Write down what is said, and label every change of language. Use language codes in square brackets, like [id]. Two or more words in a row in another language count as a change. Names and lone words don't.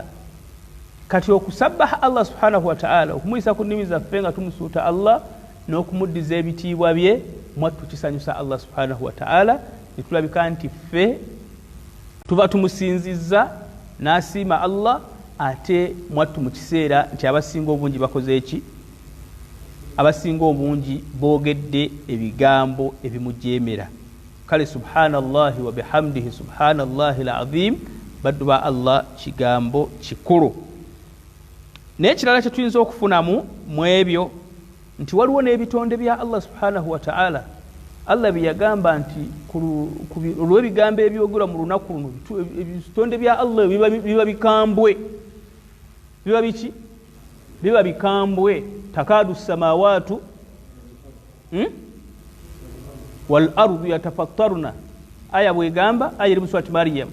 [lg] Kati okusabbaha Allah [ar] subhanahu wa ta'ala, [lg] okumuyisa ku nnimi zaffe nga tumusuuta Allah n'okumuddiza ebitiibwa bye, mwattu kisanyusa Allah [ar] subhanahu wa ta'ala, [lg] ne tulabika nti ffe tuba tumusinzizza n'asiima Allah, ate mwattu mu kiseera nti abasinga obungi bakoze eki? Abasinga obungi boogedde ebigambo ebimujeemera. Kale [ar] subhanallahi wa bihamdihi subhanallahi alazim, [lg] baddu ba Allah kigambo kikulu. Naye ekirala kye tuyinza okufunamu mu ebyo nti waliwo n'ebitonde bya Allah [ar] subhanahu wa ta'ala. [lg] Allah bye yagamba nti olw'ebigambo ebyogerwa mu lunaku luno, ebitonde bya Allah biba bikambwe. Biba biki? Biba bikambwe. [ar] Takadu samawatu wal ardu yatafattaruna, [lg] aya bwegamba, aya eri mu surati Maryam.